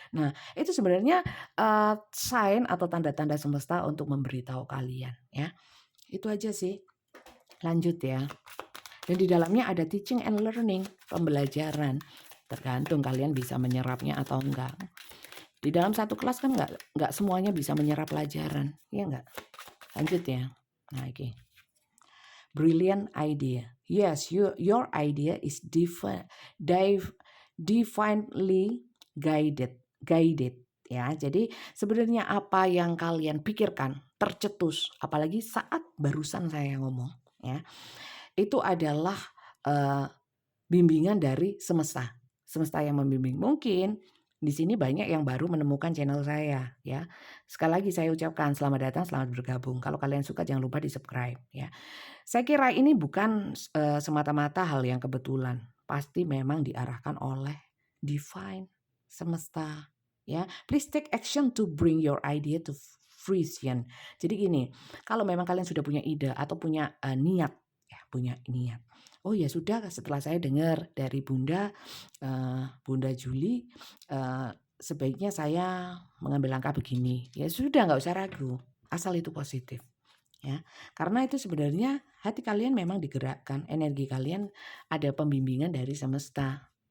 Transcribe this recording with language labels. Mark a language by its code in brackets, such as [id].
[id] Nah, itu sebenarnya sign atau tanda-tanda semesta untuk memberitahu kalian ya. Itu aja sih. Lanjut ya. Dan di dalamnya ada [en] teaching and learning, [id] pembelajaran. Tergantung kalian bisa menyerapnya atau enggak. Di dalam satu kelas kan nggak semuanya bisa menyerap pelajaran, ya enggak? Lanjut ya. Nah, oke. [en] Brilliant idea. Yes, your idea is divinely guided ya. [id] Jadi sebenarnya apa yang kalian pikirkan tercetus, apalagi saat barusan saya ngomong ya. Itu adalah bimbingan dari semesta. Semesta yang membimbing. Mungkin di sini banyak yang baru menemukan channel saya ya. Sekali lagi saya ucapkan selamat datang, selamat bergabung. Kalau kalian suka jangan lupa di-subscribe ya. Saya kira ini bukan semata-mata hal yang kebetulan. Pasti memang diarahkan oleh divine, semesta ya. [en] Please take action to bring your idea to fruition. [id] Jadi gini, kalau memang kalian sudah punya ide atau punya niat ya, punya niat. Oh ya sudah, setelah saya dengar dari Bunda Juli, sebaiknya saya mengambil langkah begini. Ya sudah, nggak usah ragu, asal itu positif. Ya, karena itu sebenarnya hati kalian memang digerakkan, energi kalian ada pembimbingan dari semesta.